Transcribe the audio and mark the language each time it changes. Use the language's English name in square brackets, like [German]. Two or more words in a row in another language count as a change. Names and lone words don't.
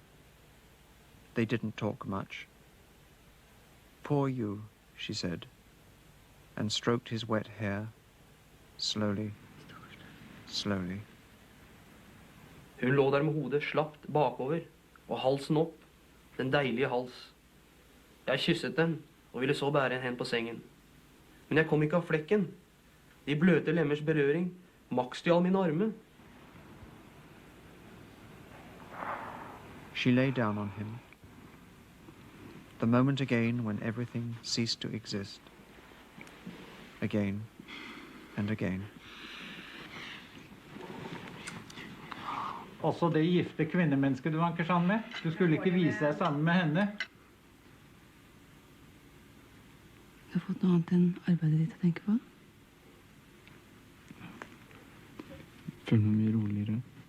[English] They didn't talk much. 'Poor you,' she said, and stroked his wet hair, slowly, slowly." [Norwegian] Hun lå der med hodet slapt bakover, og halsen opp, den deilige hals. Jeg kysset den, og ville så bære henne hen på sengen. Men jeg kom ikke av flekken. De bløte lemmers berøring makstjal mine arme. [English] She lay down on him. The moment again when everything ceased to exist. Again and again. [Norwegian] Også det gifte kvinnemennesket du vanker sammen med. Du skulle ikke vise deg sammen med henne. Du har fått noe annet enn arbeidet ditt å tenke på? Føler meg mye roligere.